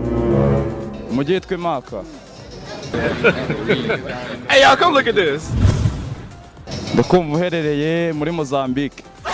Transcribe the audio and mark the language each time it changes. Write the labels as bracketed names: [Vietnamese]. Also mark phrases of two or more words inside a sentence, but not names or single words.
[Kinyarwanda] Umujyi witwa Mecca. [English] Hey, y'all, come look at this. [Kinyarwanda] Ndakumva uherereye muri Mozambique.